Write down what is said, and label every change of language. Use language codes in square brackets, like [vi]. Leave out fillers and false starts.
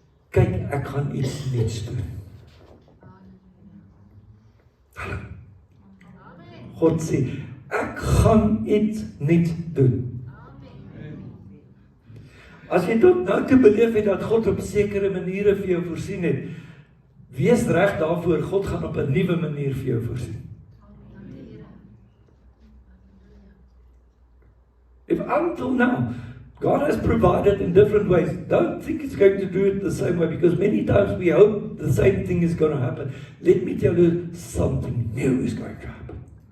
[af] Kyk, ek gaan iets nuuts doen. Hallo. God sê, ek gaan iets nuuts doen. As jy tot nou toe beleef het dat God op sekere maniere vir jou voorsien het, wees reg daarvoor, God gaan op 'n nuwe manier vir jou voorsien. [en] If until now, God has provided in different ways, don't think He's going to do it the same way, because many times we hope the same thing is going to happen. Let me tell you, something new is going to happen.